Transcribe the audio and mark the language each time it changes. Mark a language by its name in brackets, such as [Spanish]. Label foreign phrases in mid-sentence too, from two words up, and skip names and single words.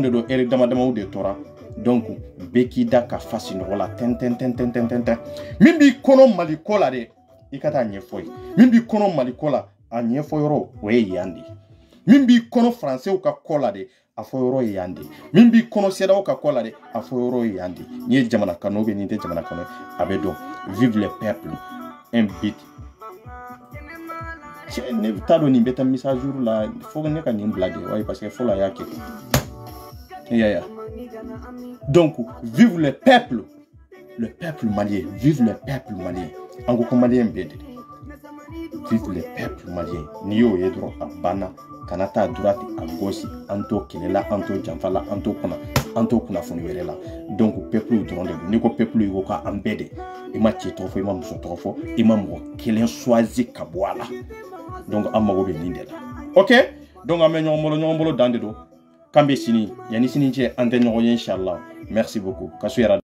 [Bambara] de do ere damadamaw de tora donc bɛɛ k'i da ka fa sinɔgɔ la tɛntɛn min b'i kɔnɔ Mali ko la dɛ i ka taa ɲɛfɔ ye min b'i kɔnɔ Mali ko la a ɲɛfɔ yɔrɔ o ye yan de min b'i kɔnɔ français ka ko la de a fɔ yɔrɔ ye yan de min b'i kɔnɔ CEDEAO ka ko la de a fɔ yɔrɔ ye yan de n'i ye jamana kanu bɛ n'i tɛ jamana kanu a bɛ dɔn [French] vive le peuple un but [Bambara] ne t'a dɔn nin bɛ taa [French] mise à jour [Bambara] la fo ne ka nin bila de [French] ouais parce que [Bambara] fɔlɔ a y'a kɛ ya [French] donc vive le peuple [Bambara] malien vive le peuple malien an ko malien bɛɛ de [French] vive le peuple malien [Bambara] n'i y'o ye dɔrɔn a banna kana taa [French] droite à gauche [Bambara] an to kɛlɛ la an to janfa la an to kunnafoni wɛrɛ la donc peuple dɔrɔn de don n'i ko peuple i ko k'an bɛɛ de i ma cɛ tɔgɔ fɔ i ma muso tɔgɔ fɔ i ma mɔgɔ kelen choisi ka bɔ a la donc an mago bɛ nin de la ok donc an bɛ ɲɔgɔn bolo dan de don k'an bɛ sini yanni sini cɛ an tɛ ɲɔgɔn ye inchallah [French] merci beaucoup [Bambara] ka su yɛrɛ